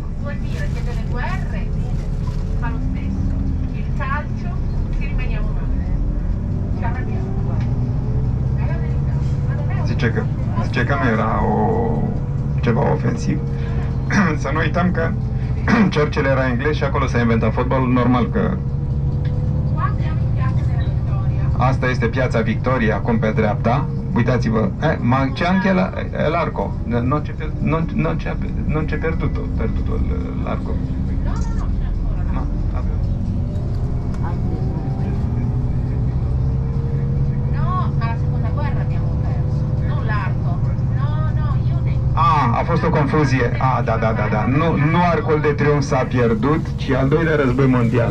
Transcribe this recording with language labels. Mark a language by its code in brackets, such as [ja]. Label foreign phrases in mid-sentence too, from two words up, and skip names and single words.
[ro] Zice că nu era ceva ofensiv. Să nu uităm că Churchill era englez și acolo s-a inventat fotbalul, normal că asta este Piața Victoriei, acum pe dreapta. Uitați-vă, [it] ma c'è anche l'arco, non c'è perduto l'arco. [ro] No, a fost o confuzie. Da. Nu arcul de triumf s-a pierdut, ci al doilea război mondial.